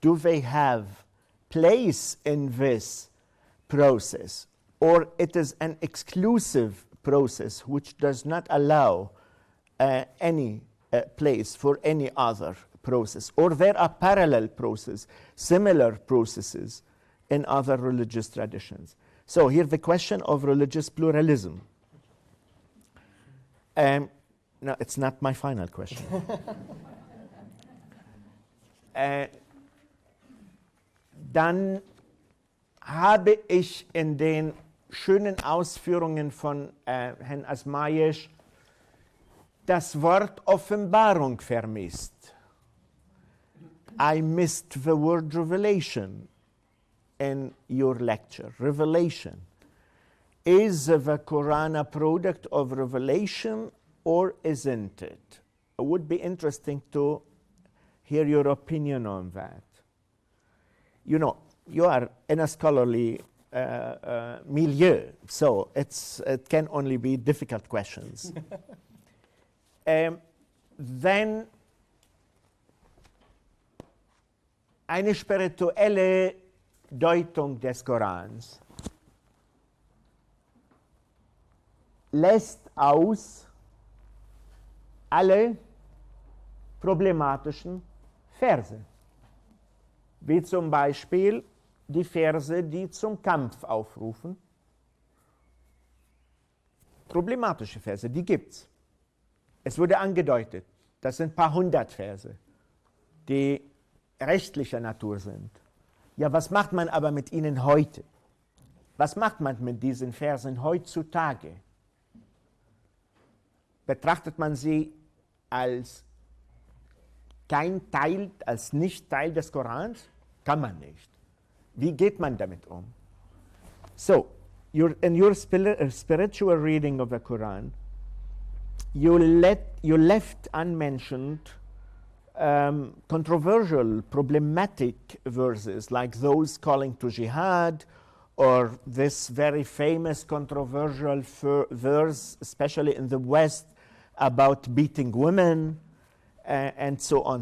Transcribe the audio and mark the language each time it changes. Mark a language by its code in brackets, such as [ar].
[en] Do they have place in this process, or it is an exclusive process which does not allow any place for any other process, or there are parallel processes, similar processes in other religious traditions? So here the question of religious pluralism. No, it's not my final question. [de] Dann habe ich in den schönen Ausführungen von Herrn Azmayesh das Wort Offenbarung vermisst. [en] I missed the word revelation in your lecture. Revelation. Is the Quran a product of revelation or isn't it? It would be interesting to hear your opinion on that. You know, you are in a scholarly milieu, so it can only be difficult questions. [de] Then eine spirituelle Deutung des Korans lässt aus alle problematischen Verse, wie zum Beispiel die Verse, die zum Kampf aufrufen. Problematische Verse, die gibt's. Es wurde angedeutet, das sind ein paar hundert Verse, die rechtlicher Natur sind. Ja, was macht man aber mit ihnen heute? Was macht man mit diesen Versen heutzutage? Betrachtet man sie als kein Teil, als nicht Teil des Korans? Kann man nicht. Wie geht man damit um? [en] So, in your spiritual reading of the Quran, you left unmentioned controversial, problematic verses like those calling to jihad, or this very famous controversial verse, especially in the West, about beating women, and so on.